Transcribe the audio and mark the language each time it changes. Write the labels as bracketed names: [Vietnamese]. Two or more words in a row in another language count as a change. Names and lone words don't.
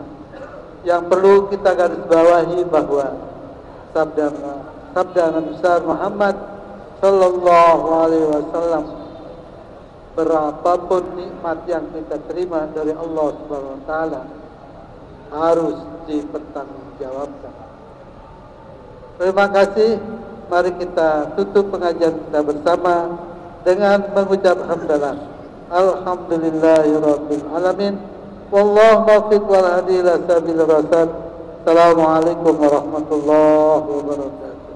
[Indonesian] Yang perlu kita garis bawahi bahwa sabda Nabi besar Muhammad [Arabic] صلى الله عليه وسلم, [Indonesian] berapapun nikmat yang kita terima dari Allah [Arabic] سبحانه وتعالى [Indonesian] harus dipertanggungjawabkan. Terima kasih. Mari kita tutup pengajian kita bersama dengan mengucap hamdalah. [Arabic] الحمد لله رب العالمين. والله الموفق والهادي إلى سبيل الرشاد. السلام عليكم ورحمة الله وبركاته.